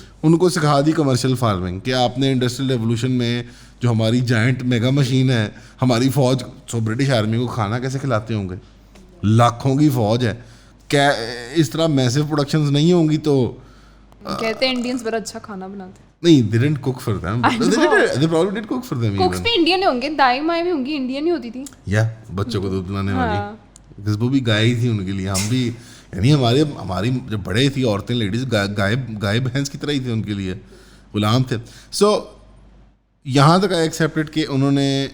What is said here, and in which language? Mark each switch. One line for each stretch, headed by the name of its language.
Urdu: ان کو سکھا دی commercial farming کہ آپ نے انڈسٹریل ریولوشن میں جو ہماری جائنٹ میگا مشین ہے, ہماری فوج, سو برٹش آرمی کو کھانا کیسے کھلاتے ہوں گے, لاکھوں کی فوج ہے, کیا اس طرح میسو پروڈکشنز نہیں ہوں گی تو کہتے ہیں انڈینز بڑا اچھا کھانا بناتے ہیں.
English: نہیں, they didn't cook for them. They probably did cook for them.
Urdu: کوکس بھی انڈین ہوں گے, دائی مائیں بھی ہوں گی انڈین ہی ہوتی تھی. یا بچوں کو دودھ پلانے والی, وہ بھی گائے تھی ان کے لیے. ہم بھی یعنی ہماری جو بڑے تھی عورتیں, لیڈیز گائے بھینس کی طرح ہی تھی ان کے لیے, غلام تھے. سو یہاں تک آئی ایکسیپٹڈ کہ انہوں نے